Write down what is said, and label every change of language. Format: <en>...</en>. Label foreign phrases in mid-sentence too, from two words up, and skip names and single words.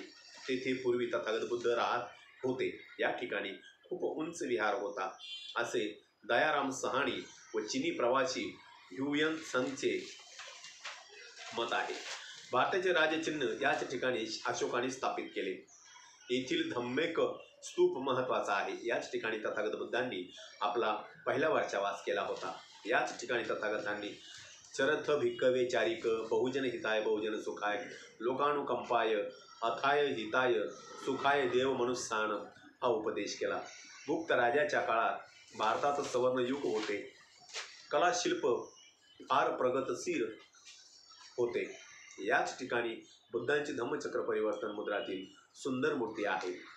<mr>तेथे पूर्वी तथागत बुद्ध राहत होते. या ठिकाणी खूप उंच विहार होता असे दयाराम सहाणी व चिनी प्रवासी ह्युयन संगचे मत आहे. भारताचे राजचिन्ह याच ठिकाणी अशोकाने स्थापित केले. येथील धम्मेक स्तूप महत्वाचा आहे. याच ठिकाणी तथागत बुद्धांनी आपला पहिला वर्षावास केला होता. याच ठिकाणी तथागतांनी</mr> <pi>चरथ भिक्कवे चारिक, बहुजन हिताय बहुजन सुखाय, लोकानुकंपाय, अथाय हिताय, सुखाय देव मनुष्यान</pi> <mr>हा उपदेश केला. गुप्त राजाच्या काळात भारतात सवर्ण युग होते. कला शिल्प फार प्रगतशील होते. याच ठिकाणी बुद्धांची धम्मचक्र परिवर्तन मुद्रातील सुंदर मूर्ती आहे.</mr>